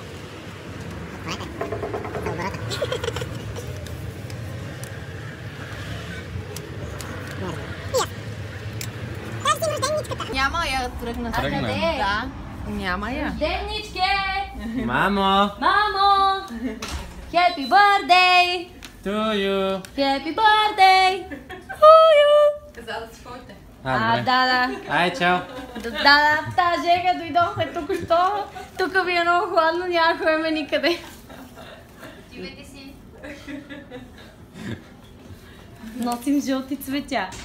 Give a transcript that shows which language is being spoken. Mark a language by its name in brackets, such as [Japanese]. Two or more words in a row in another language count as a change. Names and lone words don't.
[Bulgarian] Няма я тръгна. Тръгна? Къде? Да. Няма я. Рожденичке! Мамо! Мамо! [English] Happy birthday! To you! Happy birthday! [Bulgarian] Каза да си ходите. Да. Ай, чао! Да, тази Жега дойдохме току-що. Тук ви е много хладно, няма да ходим никъде. Отивайте си. Носим жълти цветя.